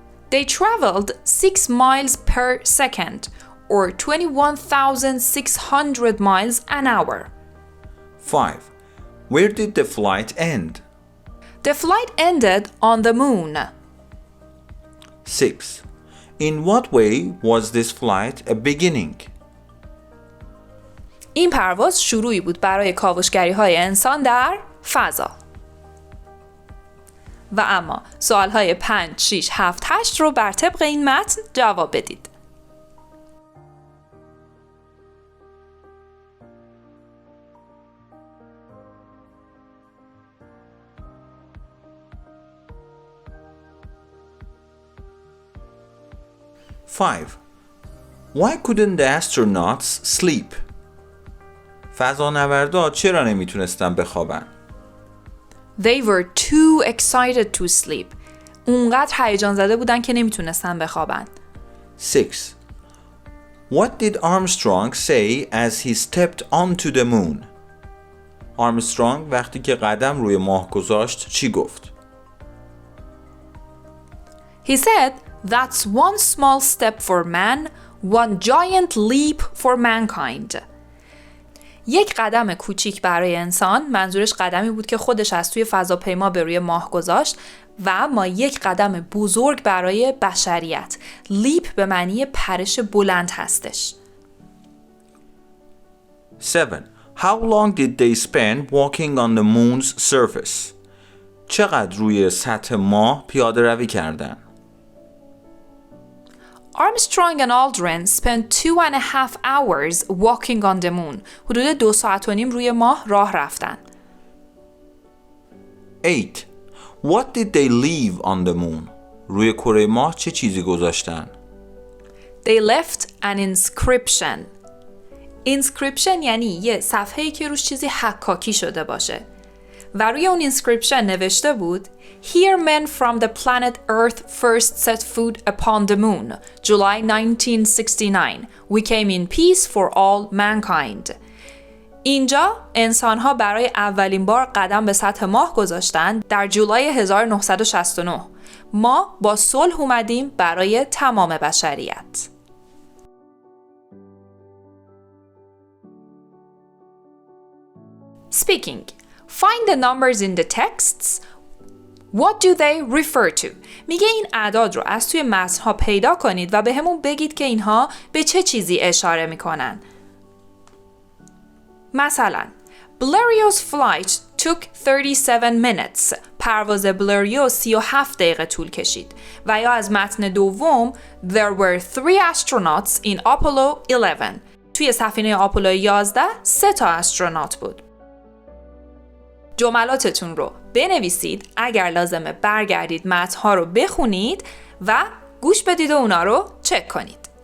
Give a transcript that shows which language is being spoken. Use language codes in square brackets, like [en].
[en] They traveled 6 miles per second, or 21,600 miles an hour. 5. Where did the flight end? The flight ended on the moon. 6. In what way was this flight a beginning? [fa] این پرواز شروعی بود برای کاوشگری‌های انسان در فضا. و اما سوال‌های 5, 6, 7, 8 رو بر طبق این متن جواب بدید. [en] Five. Why couldn't the astronauts sleep? [fa] فضانوردا چرا نمیتونستن بخوابن؟ [en] They were too excited to sleep. [fa] اونقدر هیجان زده بودن که نمیتونستن بخوابن. [en] 6. What did Armstrong say as he stepped onto the moon? [fa] آرمسترانگ وقتی که قدم روی ماه گذاشت چی گفت؟ [en] He said, "That's one small step for man, one giant leap for mankind." [fa] یک قدم کوچیک برای انسان، منظورش قدمی بود که خودش از توی فضاپیما به روی ماه گذاشت، و اما یک قدم بزرگ برای بشریت. لیپ به معنی پرش بلند هستش. [en] 7. How long did they spend walking on the moon's surface? [fa] چقدر روی سطح ماه پیاده روی کردن؟ [en] Armstrong and Aldrin spent 2.5 hours walking on the moon. [fa] حدود 2 ساعت و نیم روی ماه راه رفتن. [en] 8. What did they leave on the moon? [fa] روی کره ماه چه چیزی گذاشتن؟ [en] They left an inscription. [fa] Inscription یعنی یه صفحه‌ای که روش چیزی حکاکی شده باشه. و روی اون inscription نوشته بود [en] Here men from the planet Earth first set foot upon the moon, July 1969. We came in peace for all mankind. [fa] اینجا انسان‌ها برای اولین بار قدم به سطح ماه گذاشتند در جولای 1969. ما با صلح اومدیم برای تمام بشریت. [en] Speaking. Find the numbers in the texts. What do they refer to? [fa] میگه این اعداد رو از توی متن‌ها پیدا کنید و به همون بگید که اینها به چه چیزی اشاره میکنن. [en] مثلا Blério's flight took 37 minutes. [fa] پرواز بلریو 37 دقیقه طول کشید. و یا از متن دوم [en] There were 3 astronauts in Apollo 11. [fa] توی سفینه آپولو 11 3 تا استرونات بود. جملاتتون رو بنویسید، اگر لازمه برگردید متن‌ها رو بخونید و گوش بدید و اونا رو چک کنید.